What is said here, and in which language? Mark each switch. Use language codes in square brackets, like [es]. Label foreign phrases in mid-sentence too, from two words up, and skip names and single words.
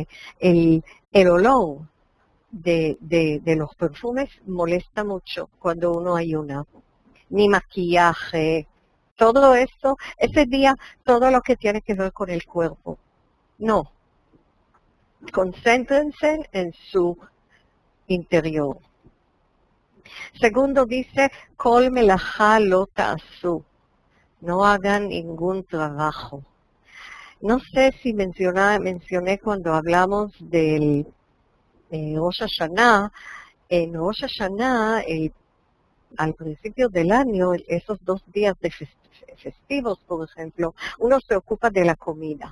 [es] El olor de los perfumes molesta mucho cuando uno ayuna. Ni maquillaje, todo eso, ese día, todo lo que tiene que ver con el cuerpo. No. Concéntrense en su interior. Segundo dice, [he] כל מלאכה לא תעשו. [es] No hagan ningún trabajo. No sé si mencioné cuando hablamos del Rosh Hashanah. En Rosh Hashanah, al principio del año, esos 2 días de festivos, por ejemplo, uno se ocupa de la comida.